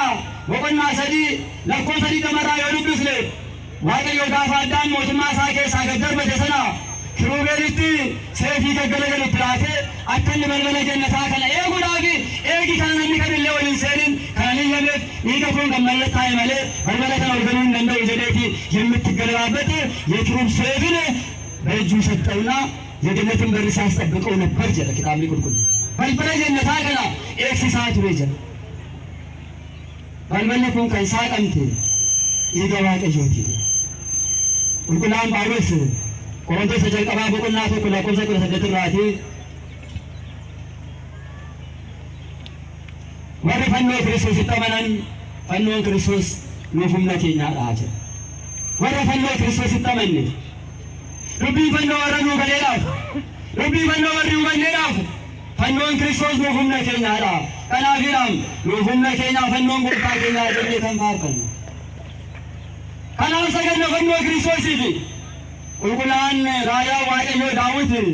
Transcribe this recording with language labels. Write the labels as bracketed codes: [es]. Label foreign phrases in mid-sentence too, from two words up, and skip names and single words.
[om] boqonnaa 3 lakkoofsa 20 yoo dubbisne waaqayyo gaafa addaan mootummaa isaa keessaa gad darbate sana kirubeelitti seefii gaggalagalitti laatee akka inni balbala jannataa kana eeguudhaaf eegi kana namni kamillee waliin seenin kana niyyameef dhiiga kun kan mallattaa'e malee balbala kana ol galuu hin danda'u jedheeti [am] የምትገለባበት የኪሩብ ሰይፍን በእጁ ሰጠውና የገነትን በር ሲያስጠብቀው ነበር [om] jala kitaaba qulqulluu balbala jannataa kana eegsisaa ture jala balballi kun kan saaqamte dhiiga waaqayyooti qulqullaan Phaawulos Qorontos jalqabaa boqonnaa 1 lakkoofsa 18 irraati warri fannoo kiristoositti amanan fannoon kiristoos nuuf humna keenyaadha jedha warra fannoo kiristoositti amanne dubbii fannoo warra nuu galeedhaaf dubbii fannoo warri hubanneedhaaf fannoon kiristoos nuuf humna keenyaadha kanaafiidhaan nuuf humna keenyaa fannoon gooftaa keenyaa jennee kan faarfannu kanaaf saganna fannoo kiristoosiif qulqullaan raajaa waaqayyoo Daawit